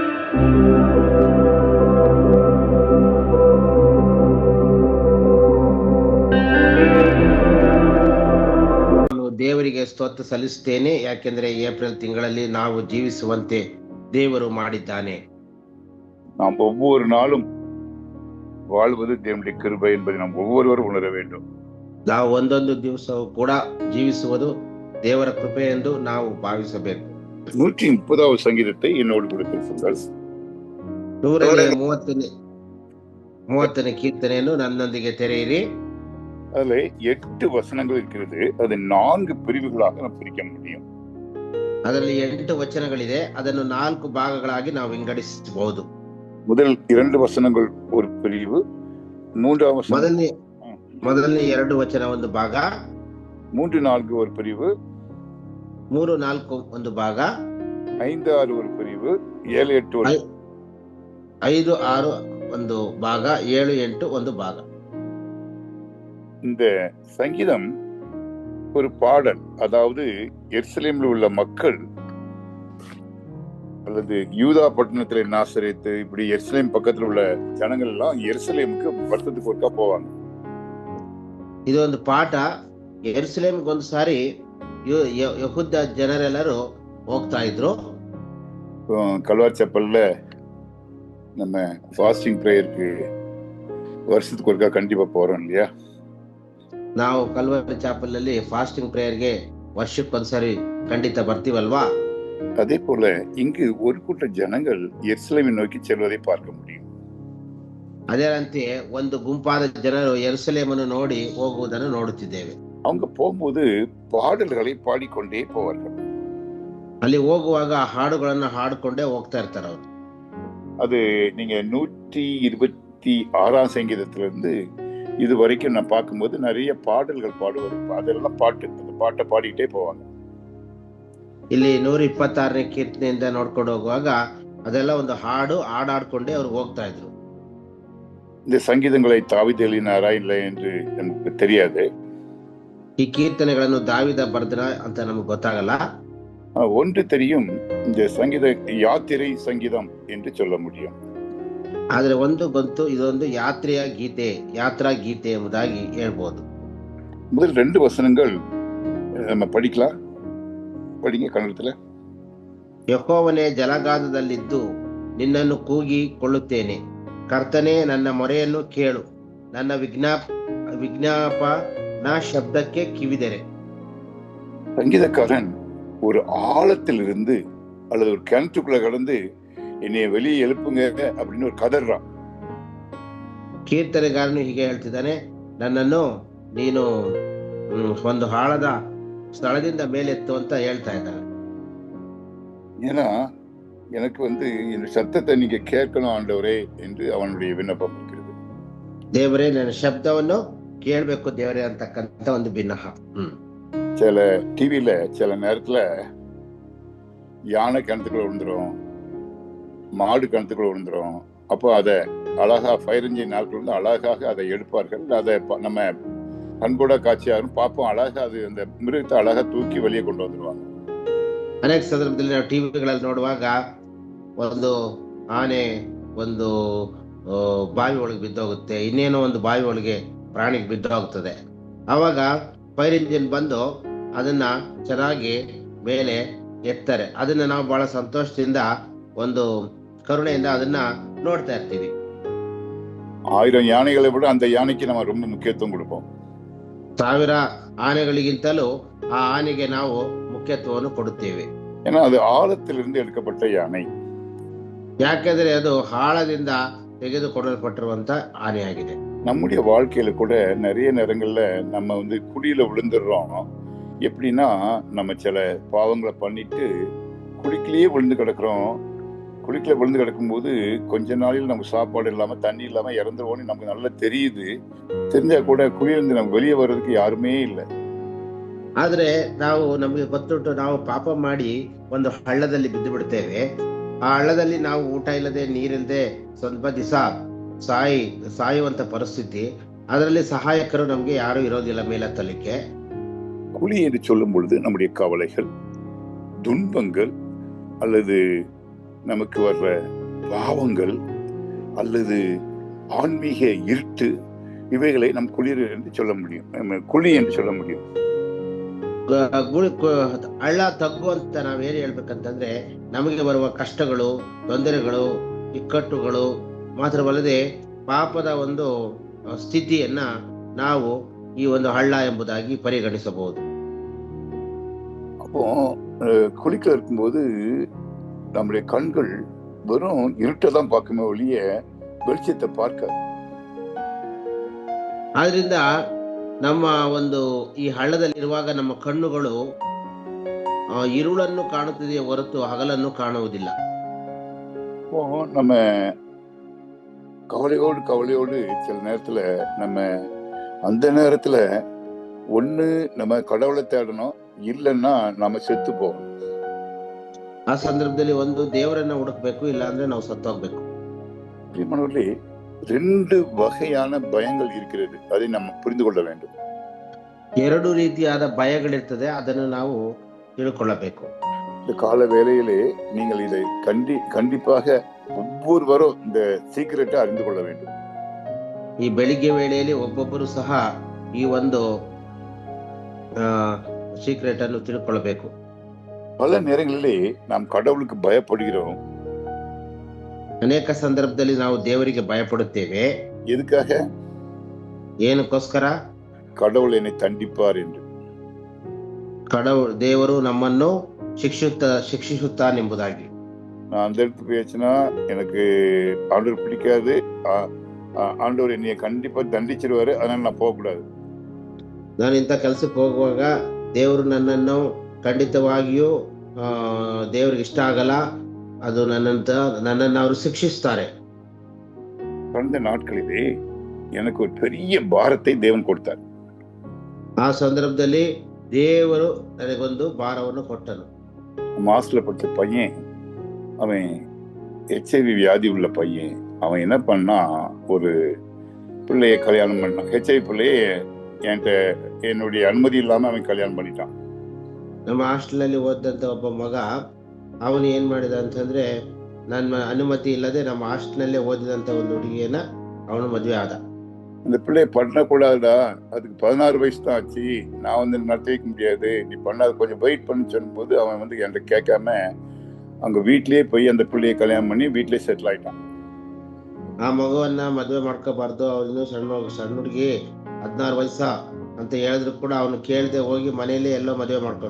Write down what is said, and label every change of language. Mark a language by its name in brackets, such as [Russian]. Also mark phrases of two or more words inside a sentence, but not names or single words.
[Kannada] ದೇವರಿಗೆ ಸ್ತೋತ್ರ ಸಲ್ಲಿಸುತ್ತೇನೆ, ಯಾಕೆಂದ್ರೆ ಏಪ್ರಿಲ್ ತಿಂಗಳಲ್ಲಿ ನಾವು ಜೀವಿಸುವಂತೆ தேவரு ಮಾಡಿದ್ದಾನೆ. [Tamil] நாம் ஒவ்வொரு நாளும் வாழ்வது தேவனுடைய கிருபை என்பதை நாம் ஒவ்வொருவரும் உணர வேண்டும். [Kannada] ನಾವು ಒಂದೊಂದು ದಿವಸವೂ ಕೂಡ ಜೀವಿಸುವುದು ದೇವರ ಕೃಪೆ ಎಂದು ನಾವು ಭಾವಿಸಬೇಕು. [Tamil] 130வது சங்கீதத்தை என்னோடு கூட ತಿಳಿಸುங்கள். [Kannada] 130ನೇ ಕೀರ್ತನೆಯನ್ನು ನನ್ನೊಂದಿಗೆ ತೆರೆಯಿರಿ. [Tamil] அதுல 8 வசனங்கள் இருக்கிறது. அது 4 பிரிவுகளாக நாம் பிரிக்க முடியும். [Kannada] ಅದರಲ್ಲಿ 8 ವಚನಗಳಿದೆ. ಅದನ್ನು 4 ಭಾಗಗಳಾಗಿ ನಾವು ವಿಂಗಡಿಸಬಹುದು. [Tamil] முதல் 2 வசனங்கள் ஒரு பிரிவு, மூன்றாம் வசனம் [Kannada] ಮೊದಲನೇ 2 ವಚನ ಒಂದು ಭಾಗ, [Tamil] 3-4 ஒரு பிரிவு, [Kannada] 3-4 ಒಂದು ಭಾಗ, [Tamil] 5-6 ஒரு பிரிவு, 7-8 ஒரு [Kannada] 5-6 ಒಂದು ಭಾಗ, 7-8 ಒಂದು ಭಾಗ. [Tamil] இந்த சங்கீதம் ஒரு பாடல். அதாவது எருசலேமில் உள்ள மக்கள் அல்லது யூதா பட்டணத்துல நாசரேத்து, இப்படி எருசலேம் பக்கத்துல உள்ள ஜனங்கள் எல்லாம் எருசலேமுக்கு வருஷத்துக்கு ஒருக்கா போவாங்க. [Kannada] ಇದು ಒಂದು ಪಾಠ. ಯೆರೂಸಲೇಮಿಗೆ ಒಂದು ಸಾರಿ ಯಹೂದ ಜನರೆಲ್ಲರೂ ಹೋಗ್ತಾ ಇದ್ರು. [Tamil] கல்வார் செப்பல்ல நம்ம [English] fasting prayer [Tamil] வருஷத்துக்கு ஒருக்கா கண்டிப்பா போறோம் இல்லையா? [Kannada] ನಾವು ಕಲ್ವಾರಿ ಚಾಪಲ್ ಅಲ್ಲಿ [English] fasting prayer [Kannada] ವರ್ಷಕ್ಕೊಂದ್ಸರಿ ಖಂಡಿತ ಬರ್ತೀವಲ್ವಾ? [Tamil] அதே போல இங்கு ஒரு கூட்ட ஜனங்கள் எருசலேமை நோக்கி செல்வதை பார்க்க முடியும். [Kannada] ಅದರಂತೆ ಒಂದು ಗುಂಪಾದ ಜನರು ಯೆರೂಸಲೇಮನ್ನು ನೋಡಿ ಹೋಗುವುದನ್ನು ನೋಡುತ್ತಿದ್ದೇವೆ. [Tamil] அவங்க போகும்போது பாடல்களை பாடிக்கொண்டே போவார்கள். [Kannada] ಅಲ್ಲಿ ಹೋಗುವಾಗ ಹಾಡುಗಳನ್ನು ಹಾಡಿಕೊಂಡೇ ಹೋಗ್ತಾ ಇರ್ತಾರೆ ಅವರು. [Tamil] அது நீங்க 126ஆம் சங்கீதத்திலிருந்து இது வரைக்கும் நான் பார்க்கும்போது நிறைய பாடல்கள் பாடுவார். அதெல்லாம் பாட்டு, அந்த பாட்டை பாடிக்கிட்டே போவாங்க. [Kannada] ಇಲ್ಲಿ 126ನೇ ಕೀರ್ತನೆಯಿಂದ ನೋಡ್ಕೊಂಡು ಹೋಗುವಾಗ ಅದೆಲ್ಲ ಒಂದು ಹಾಡಾಡ್ಕೊಂಡೇ ಅವ್ರು ಹೋಗ್ತಾ ಇದ್ರು. [Tamil] இந்த சங்கீதங்களை தாவீது எழுதினாரா இல்லை என்று நமக்கு தெரியாது. [Kannada] ಈ ಕೀರ್ತನೆಗಳನ್ನು ದಾವಿದ ಬರೆದ್ರ ಅಂತ ನಮಗೆ ಗೊತ್ತಾಗಲ್ಲ. [Tamil] ஒன்று தெரியும், இந்த சங்கீத யாத்திரை சங்கீதம் என்று சொல்ல முடியும். [Kannada] ಆದ್ರೆ ಒಂದು ಗೊತ್ತು, ಇದೊಂದು ಯಾತ್ರಾ ಗೀತೆ ಎಂಬುದಾಗಿ ಹೇಳ್ಬೋದು. [Tamil] முதல் 2 வசனங்கள் நம்ம படிக்கலாம். படிங்க ಕನ್ನಡத்துல. [Kannada] ಯೆಹೋವನೇ, ಜಲಗಾಧದಲ್ಲಿದ್ದು ನಿನ್ನನ್ನು ಕೂಗಿಕೊಳ್ಳುತ್ತೇನೆ. ಕರ್ತನೇ, ನನ್ನ ಮೊರೆಯನ್ನು ಕೇಳು. ನನ್ನ ವಿಜ್ಞಾಪನ ಶಬ್ದಕ್ಕೆ ಕಿವಿದೆರೆ. [Tamil] சங்கீதக்காரன் ஒரு ஆழத்திலிருந்து அல்லது ஒரு கிணற்றுக்குள்ள கடந்து என்னைய வெளியே எழுப்புங்க அப்படின்னு ஒரு கதறான். [Kannada] ಕೀರ್ತನೆಗಾರನು ಹೀಗೆ ಹೇಳ್ತಿದ್ದಾನೆ, ನನ್ನನ್ನು ನೀನು ಒಂದು ಆಳದ ಸ್ಥಳದಿಂದ ಮೇಲೆತ್ತು ಅಂತ ಹೇಳ್ತಾ ಇದ್ದಾನೆ. [Tamil] ஏன்னா எனக்கு இந்த சத்தத்தை நீங்க கேட்கணும் ஆண்டவரே என்று அவனுடைய விண்ணப்பம் இருக்கிறது. [Kannada] ದೇವರೇ, ನನ್ನ ಶಬ್ದವನ್ನು ಕೇಳಬೇಕು ದೇವರೇ ಅಂತಕ್ಕಂಥ ಒಂದು ಭಿನ್ನಹ. [Tamil] சில டிவில சில நேரத்துல யானை கிணத்துக்குள்ள விழுந்துரும், மாடு கிணத்துக்குள்ள விழுந்துரும். அப்போ அதை அழகா [English] fire engine [Tamil] நாட்கள் அழகாக அதை எடுப்பார்கள். அதை நம்ம கண்கூட காட்சியாகும் பார்ப்போம். அழகா அது அந்த மிருகத்தை அழகா தூக்கி வெளியே கொண்டு வந்துருவாங்க. [Kannada] ಅನೇಕ ಸಂದರ್ಭದಲ್ಲಿ ನಾವು ಟಿವಿಗಳಲ್ಲಿ ನೋಡುವಾಗ ಒಂದು ಆನೆ ಒಂದು ಬಾವಿ ಒಳಗೆ ಬಿದ್ದೋಗುತ್ತೆ, ಇನ್ನೇನೋ ಒಂದು ಬಾವಿ ಒಳಗೆ ಪ್ರಾಣಿಗೆ ಬಿದ್ದೋಗ್ತದೆ. ಆವಾಗ [English] fire engine [Kannada] ಬಂದು ಅದನ್ನ ಚೆನ್ನಾಗಿ ಮೇಲೆ ಎತ್ತಾರೆ. ಅದನ್ನ ನಾವು ಬಹಳ ಸಂತೋಷದಿಂದ ಒಂದು ಕರುಣೆಯಿಂದ ಅದನ್ನ ನೋಡ್ತಾ ಇರ್ತೀವಿ. [Tamil] 1000 யானைகளை விட அந்த யானைக்கு நம்ம ரொம்ப முக்கியத்துவம் கொடுப்போம். [Kannada] 1000 ಆನೆಗಳಿಗಿಂತಲೂ ಆ ಆನೆಗೆ ನಾವು ಮುಖ್ಯತ್ವವನ್ನು ಕೊಡುತ್ತೇವೆ. [Tamil] ஏன்னா அது ஆழத்திலிருந்து எடுக்கப்பட்ட யானை. [Kannada] ಯಾಕೆಂದ್ರೆ ಅದು ಆಳದಿಂದ ತೆಗೆದುಕೊಳ್ಳಲ್ಪಟ್ಟಿರುವಂತ ಆನೆಯಾಗಿದೆ. [Tamil] நம்முடைய வாழ்க்கையில கூட நிறைய நேரங்கள்ல நம்ம குழியில விழுந்துடுறோம். எப்படின்னா, நம்ம சில பாவங்களை பண்ணிட்டு குழிக்கிலேயே விழுந்து கிடக்குறோம். குழிக்குள்ள விழுந்து கிடக்கும்போது கொஞ்ச நாளில் நம்ம சாப்பாடு இல்லாம தண்ணி இல்லாம இறந்துருவோம்னு நமக்கு நல்லா தெரியுது. தெரிஞ்சா கூட குழியிலிருந்து நம்ம வெளியே வர்றதுக்கு யாருமே இல்லை. [Kannada] ಆದ್ರೆ ನಮಗೆ ಗೊತ್ತುಂಟು, ನಾವು ಪಾಪ ಮಾಡಿ ಒಂದು ಹಳ್ಳದಲ್ಲಿ ಬಿದ್ದು ಬಿಡ್ತೇವೆ. ಆ ಹಳ್ಳದಲ್ಲಿ ನಾವು ಊಟ ಇಲ್ಲದೆ ನೀರಿಲ್ಲದೆ ಸ್ವಲ್ಪ ದಿವಸ ಸಾಯುವಂತ ಪರಿಸ್ಥಿತಿ. ಅದರಲ್ಲಿ ಸಹಾಯಕರು ನಮ್ಗೆ ಯಾರು ಇರೋದಿಲ್ಲ ಮೇಲೆತ್ತಲಿಕ್ಕೆ. [Tamil] குழி என்று சொல்லும் பொழுது நம்முடைய கவலைகள், துன்பங்கள் அல்லது நமக்கு வர்ற பாவங்கள் அல்லது ஆன்மீக இருட்டு, இவைகளை நம் குளிர் என்று சொல்ல முடியும், நம்ம குழி என்று சொல்ல முடியும். [Kannada] ಹಳ್ಳ ತಗ್ಗು ಅಂತ ನಾವೇನು ಹೇಳ್ಬೇಕಂತಂದ್ರೆ, ನಮಗೆ ಬರುವ ಕಷ್ಟಗಳು, ತೊಂದರೆಗಳು, ಇಕ್ಕಟ್ಟುಗಳು ಮಾತ್ರವಲ್ಲದೆ ಪಾಪದ ಒಂದು ಸ್ಥಿತಿಯನ್ನ ನಾವು ಈ ಒಂದು ಹಳ್ಳ ಎಂಬುದಾಗಿ ಪರಿಗಣಿಸಬಹುದು. [Tamil] அப்போ குளிக்க இருக்கும்போது நம்முடைய கண்கள் வெறும் இருட்டை தான் பார்க்குமே ஒழிய வெளிச்சத்தை பார்க்க. [Kannada] ಆದ್ರಿಂದ ನಮ್ಮ ಒಂದು ಈ ಹಳ್ಳದಲ್ಲಿರುವಾಗ ನಮ್ಮ ಕಣ್ಣುಗಳು ഇരുಳನ್ನು ಕಾಣುತ್ತಿದೆಯೇ ಹೊರತು ಹಗಲನ್ನು ಕಾಣುವುದಿಲ್ಲ. [Tamil] இப்போ நம்ம கவலையோடு சில நேரத்துல நம்ம அந்த நேரத்துல ஒண்ணு நம்ம கடவுளை தேடணும், இல்லைன்னா நம்ம செத்து போகணும். [Kannada] ಆ ಸಂದರ್ಭದಲ್ಲಿ ಒಂದು ದೇವರನ್ನ ಹುಡುಕ್ಬೇಕು, ಇಲ್ಲ ಅಂದ್ರೆ ನಾವು ಸತ್ತೋಗ್ಬೇಕು. [Tamil] பிரியமானவர்களே, 2 வகையான பயங்கள் இருக்கிறது, அதை நம்ம புரிந்து கொள்ள வேண்டும். [Kannada] 2 ರೀತಿಯಾದ ಭಯಗಳಿರ್ತದೆ, ಅದನ್ನು ನಾವು ತಿಳ್ಕೊಳ್ಳಬೇಕು. [Tamil] இந்த கால வேளையிலே நீங்கள் இதை கண்டிப்பாக ஒவ்வொருவரும் இந்த சீக்கிரட்டை அறிந்து கொள்ள வேண்டும். [Kannada] ಈ ಬೆಳಿಗ್ಗೆ ವೇಳೆಯಲ್ಲಿ ಒಬ್ಬೊಬ್ಬರು ಸಹ ಈ ಒಂದು ಸೀಕ್ರೆಟ್ ಅನ್ನು ತಿಳ್ಕೊಳ್ಬೇಕು. [Tamil] பல நேரங்களிலே நாம் கடவுளுக்கு பயப்படுகிறோம். [Kannada] ಅನೇಕ ಸಂದರ್ಭದಲ್ಲಿ ನಾವು ದೇವರಿಗೆ ಭಯಪಡುತ್ತೇವೆ. [Tamil] எதுக்காக? [Kannada] ಏನಕ್ಕೋಸ್ಕರ? [Tamil] கடவுள் என்னை தண்டிப்பார் என்று. [Kannada] ದೇವರು ನಮ್ಮನ್ನು ಶಿಕ್ಷಿಸುತ್ತಾನೆಂಬುದಾಗಿ. [Tamil] நான் அந்த இடத்துக்கு போயாச்சுன்னா எனக்கு ஆண்டவர் பிடிக்காது, ஆண்டவர் என்னைய கண்டிப்பா தண்டிச்சிருவாரு, அதனால நான் போகக்கூடாது. [Kannada] ನಾನು ಇಂಥ ಕೆಲ್ಸಕ್ಕೆ ಹೋಗುವಾಗ ದೇವರು ನನ್ನನ್ನು ಖಂಡಿತವಾಗಿಯೂ ದೇವರಿಗೆ ಇಷ್ಟ ಆಗಲ್ಲ, ಅದು ನನ್ನನ್ನು ಅವರು ಶಿಕ್ಷಿಸ್ತಾರೆ. [Tamil] கடந்த நாட்களிலே எனக்கு ஒரு பெரிய பாரத்தை தேவன் கொடுத்தார். [Kannada] ಆ ಸಂದರ್ಭದಲ್ಲಿ ದೇವರು ನನಗೊಂದು ಭಾರವನ್ನು ಕೊಟ್ಟನು. [Tamil] மாஸ்ல படிச்ச பையன், அவன் HIV வியாதி உள்ள பையன். அவன் என்ன பண்ணா, ஒரு பிள்ளைய கல்யாணம் பண்ணான். HIV பிள்ளைய என்னுடைய ಅನುಮತಿ ಇல்லாம ಅವನ್ ಕಲ್ಯಾಣ பண்ணிட்டான். [Kannada] ನಮ್ಮ ಹಾಸ್ಟೆಲ್ ಓದಂತ ಒಬ್ಬ ಮಗ, ಅವನು ಏನ್ ಮಾಡಿದ ಅಂತಂದ್ರೆ, ನನ್ನ ಅನುಮತಿ ಇಲ್ಲದೆ ನಮ್ಮ ಹಾಸ್ಟೆಲ್ ಓದಿದಂತ ಒಂದು ಹುಡುಗಿಯನ್ನ ಅವನು ಮದುವೆ ಆದ. [Tamil] அந்த பிள்ளைய பண்ணக்கூடாதுடா, அதுக்கு 16 வயசு தான் ஆச்சு, நான் வந்து நடத்தி வைக்க முடியாது, நீ பண்ணாத, கொஞ்சம் வெயிட் பண்ணு சொல்லும் போது அவன் வந்து என்கிட்ட கேட்காம அங்க வீட்லயே போய் அந்த பிள்ளைய கல்யாணம் பண்ணி வீட்லயே செட்டில் ಆಯ್ತಾன். [Kannada] ಆ ಮಗುವನ್ನ ಮದುವೆ ಮಾಡ್ಕೋಬಾರ್ದು, ಅವನು ಸಣ್ಣ ಹುಡುಗಿ, 16 ವಯಸ್ಸ ಅಂತ ಹೇಳಿದ್ರು ಕೂಡ ಅವನು ಕೇಳದೆ ಹೋಗಿ ಮನೆಯಲ್ಲೇ ಎಲ್ಲೋ ಮದುವೆ ಮಾಡ್ಕೊಂಡ.